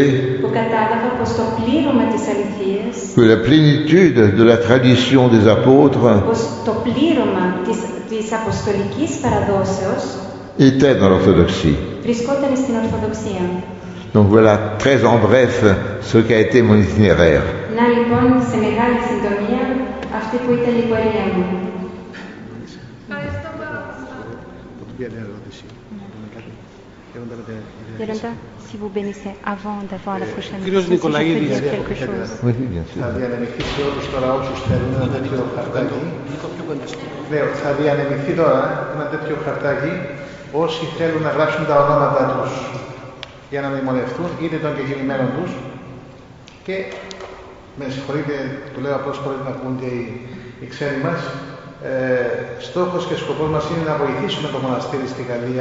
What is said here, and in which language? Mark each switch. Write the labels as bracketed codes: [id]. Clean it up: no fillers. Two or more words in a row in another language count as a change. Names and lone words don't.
[el] που κατάλαβα πως το πλήρωμα της αληθείας, [fr] que la plénitude de la tradition des apôtres [el] πως το πλήρωμα της αποστολικής παραδόσεως [fr] était dans l'orthodoxie. [el] βρισκόταν στην Ορθοδοξία. [fr] Donc voilà, très en bref, ce qu'a été mon itinéraire. [el] Να λοιπόν, σε μεγάλη συντομία, αυτή που ήταν η πορεία μου. Ευχαριστώ πάρα πολύ. [fr] Yolanda, si vous bénissez avant d'avoir la prochaine [el] Κύριος [fr] question, si je peux [el] Νικολαίδης. [fr] dire quelque chose. Oui, bien sûr. [el] Θα διανεμηθεί σε όλους τώρα όσους θέλουν ένα τέτοιο χαρτάκι. Λέω, θα διανεμηθεί τώρα ένα τέτοιο χαρτάκι όσοι θέλουν να γράψουν τα ονόματα τους για να μνημονευτούν είτε των κεκοιμημένων τους και με συγχωρείτε, το λέω απλώς χωρίς να πούν και οι ξένοι μας, στόχος και σκοπός μας είναι να βοηθήσουμε το μοναστήρι στη Γαλλία.